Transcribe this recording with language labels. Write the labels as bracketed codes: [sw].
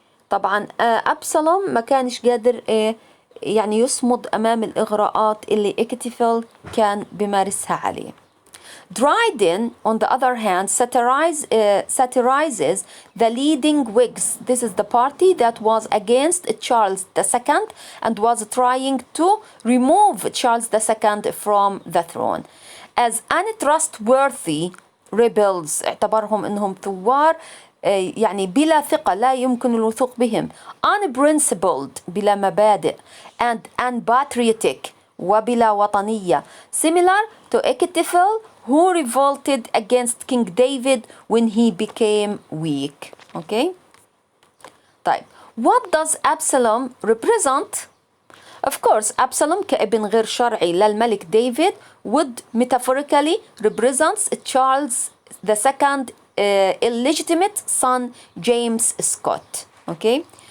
[ar] طبعا أبسلوم ما كانش قادر يعني يصمد أمام الإغراءات اللي إكتيفل كان بمارسها عليه. [en] Dryden, on the other hand, satirizes the leading Whigs. This is the party that was against Charles II and was trying to remove Charles II from the throne as untrustworthy rebels. [ar] اعتبرهم انهم ثوار يعني بلا ثقة، لا يمكن الوثوق بهم. [en] Unprincipled، [ar] بلا مبادئ. [en] And unpatriotic، [ar] وبلا وطنية. [en] Similar to Ekitiful, who revolted against King David when he became weak. Okay. [ar] طيب, [en] what does Absalom represent? Of course, Absalom [ar] كابن غير شرعي للملك ديفيد [en] would metaphorically represents Charles II illegitimate son James Scott. Okay.